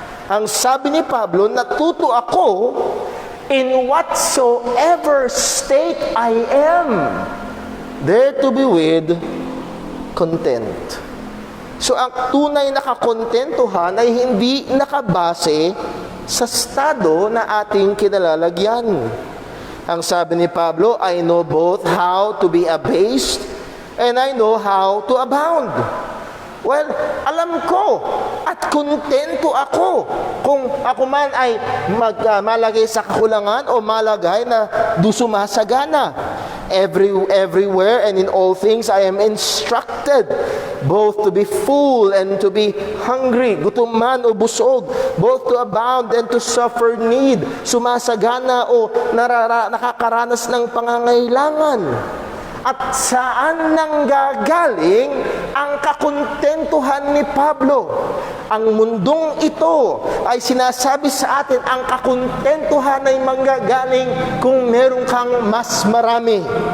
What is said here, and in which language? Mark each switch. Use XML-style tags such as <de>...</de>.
<tl>Ang sabi ni Pablo, natuto ako</tl> <en>in whatsoever state I am, there to be with content.</en> <tl>So ang tunay na kakontentuhan ay hindi nakabase sa estado na ating kinalalagyan. Ang sabi ni Pablo,</tl> <en>I know both how to be abased and I know how to abound.</en> <tl>Well, alam ko at kontento ako kung ako man ay malagay sa kakulangan o malagay na sumasagana.</tl> <en>Everywhere and in all things I am instructed both to be full and to be hungry,</en> <tl>gutom man o busog,</tl> <en>both to abound and to suffer need,</en> <tl>sumasagana o nakakaranas ng pangangailangan. At saan nanggagaling ang kakontentuhan ni Pablo? Ang mundong ito ay sinasabi sa atin, ang kakontentuhan ay manggagaling kung meron kang mas marami.</tl>